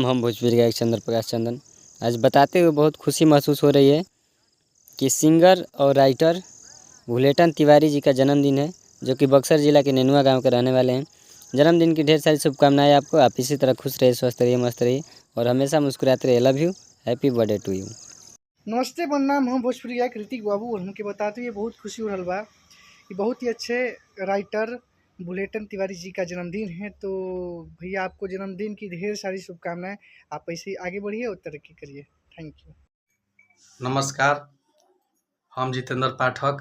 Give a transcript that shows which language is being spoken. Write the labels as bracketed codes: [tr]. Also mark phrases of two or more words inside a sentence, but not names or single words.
[hi] हम भोजपुरी गायक चंद्र प्रकाश चंदन आज बताते हुए बहुत खुशी महसूस हो रही है कि सिंगर और राइटर बुलेटन तिवारी जी का जन्मदिन है, जो कि बक्सर जिला के नेनुआ गांव के रहने वाले हैं। जन्मदिन की ढेर सारी शुभकामनाएं आपको। आप इसी तरह खुश रहिए, स्वस्थ रहिए, मस्त रहिए और हमेशा मुस्कुराते रहिए। [en] Love you, happy birthday to you. [hi] नमस्ते प्रणाम। हम भोजपुरी गायक ऋतिक बाबू और हमके बताते हुए बहुत खुशी हो रहा बा कि बहुत ही अच्छे राइटर बुलेटन तिवारी जी का जन्मदिन है, तो भैया आपको जन्मदिन की ढेर सारी शुभकामनाएं। आप ऐसे ही आगे बढ़िए और तरक्की करिए। [en] Thank you. [hi] नमस्कार, हम जितेंद्र पाठक।